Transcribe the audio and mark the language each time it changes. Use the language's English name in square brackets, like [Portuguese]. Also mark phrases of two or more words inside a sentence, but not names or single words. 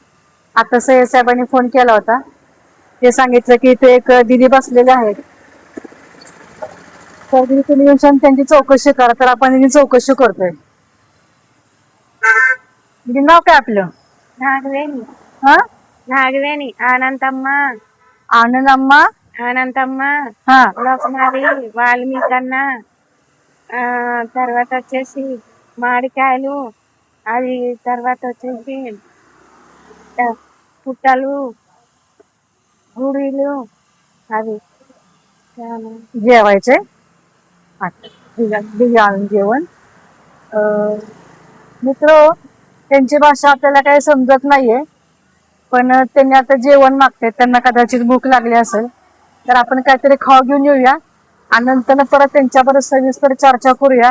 [Marathi] आता सय्यद साहेबांनी फोन केला होता. ते सांगितलं की इथे एक दिदी बसलेले आहेत, तर दिदी तुम्ही येऊन त्यांची चौकशी करा. तर आपण त्यांची चौकशी करतोय. दिदी नाव काय आपलं? नागवेणी हा, [Telugu] నాగవేణి అనంతమ్మ [Marathi] आनंदम्मा. [Telugu] అనంతమ్మ [Marathi] हा, [Telugu] లోకమారి వాల్మీకన్న తర్వాత వచ్చేసి మామిడికాయలు అది తర్వాత వచ్చేసి పుట్టలు గుడిలు అవి [Marathi] जेवायचे. दिदी आणून जेवण. मित्र, त्यांची भाषा आपल्याला काही समजत नाहीये, पण त्यांनी आता जेवण मागते. त्यांना कदाचित भूक लागली असेल, तर आपण काहीतरी खाऊ घेऊन येऊया आणि नंतर परत त्यांच्याबरोबर सविस्तर चर्चा करूया.